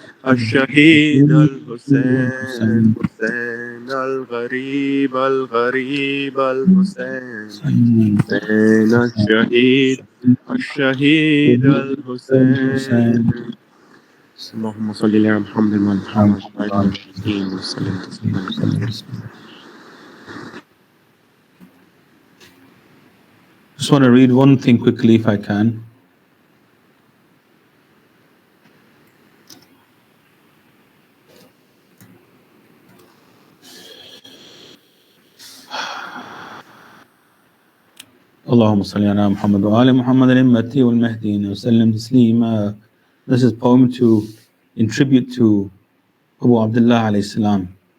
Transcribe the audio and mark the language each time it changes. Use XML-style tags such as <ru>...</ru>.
<ar>الشهيد الحسين حسين الغريب الغريب الحسين حسين الشهيد الشهيد الحسين. اللهم صل على محمد وعلى محمد وعلى آله وسلم تسليما كثيرا.</ar> <en>Just want to read one thing quickly if I can.</en> <ar>اللهم صل على محمد وآل محمد المهدي والمهديين وسلم تسليما.</ar> <en>This is a poem in tribute to Abu Abdullah alayhi salam.</en>